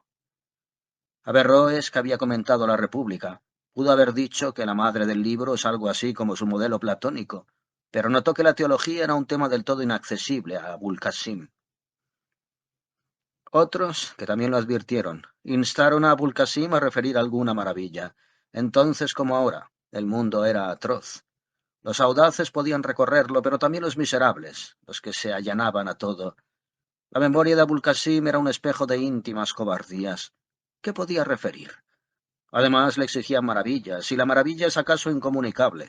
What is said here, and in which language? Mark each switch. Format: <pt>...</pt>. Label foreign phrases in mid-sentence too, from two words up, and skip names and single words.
<es>Averroes, que había comentado la República, pudo haber dicho que la madre del libro es algo así como su modelo platónico, pero notó que la teología era un tema del todo inaccesible a Abul Qasim. Otros, que también lo advirtieron, instaron a Abul Qasim a referir alguna maravilla. Entonces, como ahora, el mundo era atroz. Los audaces podían recorrerlo, pero también los miserables, los que se allanaban a todo. La memoria de Abul Qasim era un espejo de íntimas cobardías. ¿Qué podía referir? Además, le exigían maravillas, y la maravilla es acaso incomunicable.</es>